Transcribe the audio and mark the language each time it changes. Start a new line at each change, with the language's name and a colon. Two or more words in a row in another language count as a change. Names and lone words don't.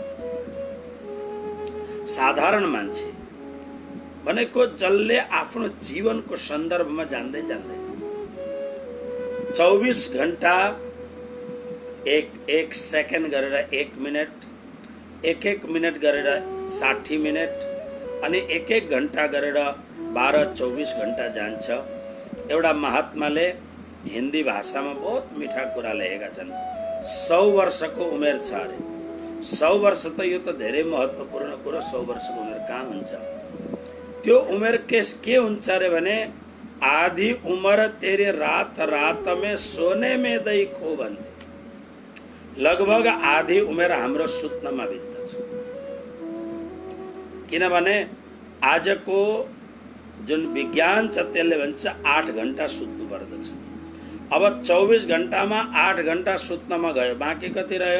Nepali: साधारण मान्छे भनेको जसले आफ्नो जीवनको सन्दर्भमा जान्दै जान्दैन 24 घण्टा एक सेकेन्ड गरेर 1 मिनट, एक मिनट गरेर 60 मिनट अनि एक घण्टा गरेर 12-24 घण्टा जान्छ। एउटा महात्माले हिन्दी भाषामा बहुत मिठा कुरा लेखेका छन्। 100 वर्षको उमेर छ अरे। 100 वर्ष त यो त धेरै महत्त्वपूर्ण कुरा। 100 वर्षको उमेर कहाँ हुन्छ? त्यो उमेर के हुन्छ अरे भने
Hindi: आधी उम्र तेरे रात रात में सोने में दई खो
Nepali: भन्थे। लगभग आधी उमेर हाम्रो सुत्नमा बित्दछ। किनभने आजको जुन विज्ञान छ त्यसले भन्छ 8 घण्टा सुत्नु पर्दछ। अब 24 घण्टामा 8 घण्टा सुत्नमा गयो, बाँकी कति रह्यो?